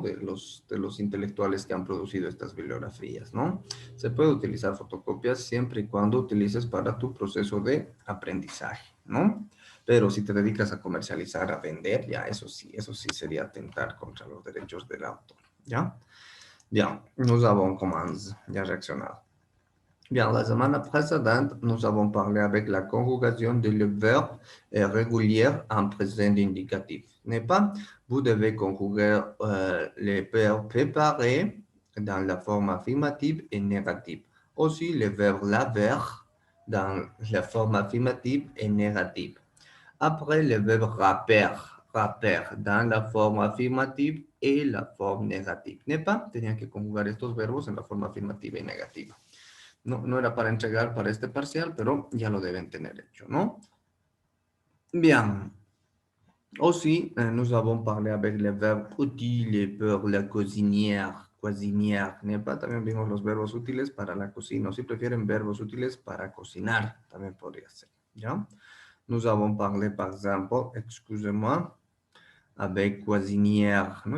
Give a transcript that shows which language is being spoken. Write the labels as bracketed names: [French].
[Spanish] De los intelectuales que han producido estas bibliografías, ¿no? Se puede utilizar fotocopias siempre y cuando utilices para tu proceso de aprendizaje, ¿no? Pero si te dedicas a comercializar, a vender, ya eso sí sería atentar contra los derechos del autor, ¿ya? [French] Bien, nous avons commencé, [Spanish] ya reaccionado. [French] Bien, la semana précédente, nous avons parlé avec la conjugation de le verbe régulier en présent indicatif, n'est-ce pas? Vous devez conjuguer les verbes préparés dans la forme affirmative et négative. Aussi, le verbe laver dans la forme affirmative et négative. Après, le verbe raper dans la forme affirmative et la forme négative, n'est-ce pas? [Spanish] Tenían que conjugar estos verbos en la forma afirmativa y negativa. No, no era para entregar para este parcial, pero ya lo deben tener hecho, ¿no? [French] Bien. Aussi, nous avons parlé avec le verbe utile pour la cuisinière, n'est-ce pas? [Spanish] También vimos los verbos útiles para la cocina. O si prefieren verbos útiles para cocinar, también podría ser, ¿ya? [French] Nous avons parlé, par exemple, excusez-moi, avec cuisinière, ¿no?